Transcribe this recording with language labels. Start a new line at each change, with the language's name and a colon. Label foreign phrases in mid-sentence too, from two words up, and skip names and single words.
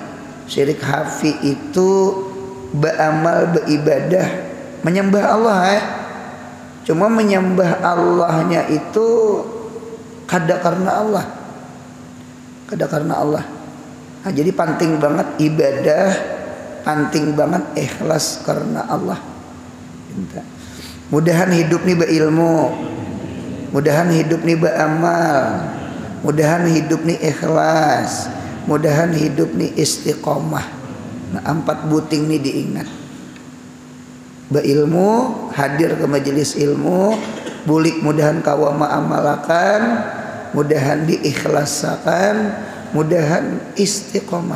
Indonesian: Syirik khafi itu beramal, beribadah, menyembah Allah Cuma menyembah Allahnya itu kada karena Allah. Nah, jadi penting banget ibadah, penting banget ikhlas karena Allah.
Banjar: Mudahan hidup nih berilmu, mudahan hidup nih beramal, mudahan hidup nih ikhlas, mudahan hidup nih istiqomah. Nah, 4 buting nih diingat. Berilmu, hadir ke majelis ilmu, bulik mudahan kawama amalakan, mudahan diikhlasakan, mudahan istiqomah.